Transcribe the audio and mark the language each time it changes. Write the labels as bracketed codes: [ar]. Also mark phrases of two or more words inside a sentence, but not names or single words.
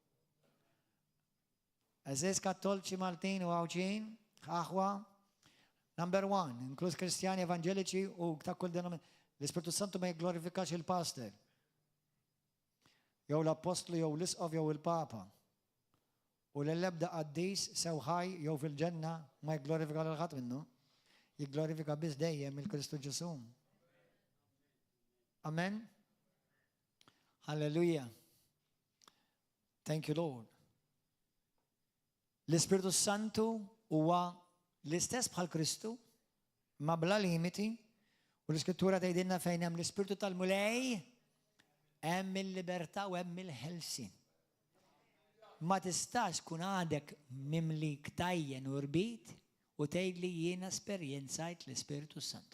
[mt] Eżis Kattolċi Maltin u Għawċin, aħwa, [en] Number one, [mt] inkluż kristjani evangeliċi u ta' kull l-Ispiritu Santu ma jglorifikax il-pastor. Jew l-apostlu, jew l-isqof, jew il-papa. U l-lebda qaddis sewħaj jew fil-ġenna ma jglorifika l-ħadd minnu. Jglorifika biss dejjem il-Kristu Ġesu. Amen? Hallelujah. [en] Thank you, Lord. [mt] L-Ispiritu Santu huwa l-istess bħal Kristu, ma bla limiti, u l-Iskrittura tgħidilna fejn hemm l-Ispiritu tal-mulej, hemm il-libertà u hemm il-ħelsin. Ma tistax kun għadek mimli ktajjen u rbit u tgħidli jiena esperjenzajt l-Ispiritu Santu.